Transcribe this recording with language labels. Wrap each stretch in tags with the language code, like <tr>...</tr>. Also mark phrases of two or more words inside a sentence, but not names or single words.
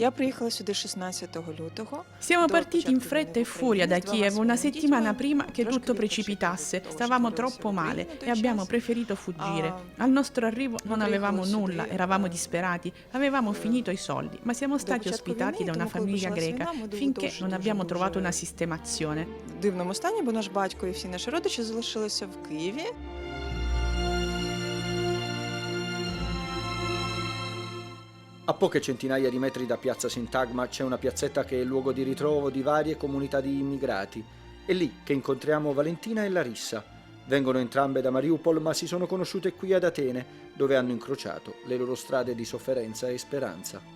<it>Siamo partiti in fretta e furia da Kiev una settimana prima che tutto precipitasse. Stavamo troppo male e abbiamo preferito fuggire. Al nostro arrivo non avevamo nulla, eravamo disperati, avevamo finito i soldi, ma siamo stati ospitati da una famiglia greca finché non abbiamo trovato una sistemazione.</it> <uk>В дивному стані, бо наш батько і всі наші родичі залишилися в Києві.</uk> <it>A poche centinaia di metri da Piazza Sintagma c'è una piazzetta che è il luogo di ritrovo di varie comunità di immigrati. È lì che incontriamo Valentina e Larissa. Vengono entrambe da Mariupol, ma si sono conosciute qui ad Atene, dove hanno incrociato le loro strade di sofferenza e speranza.</it>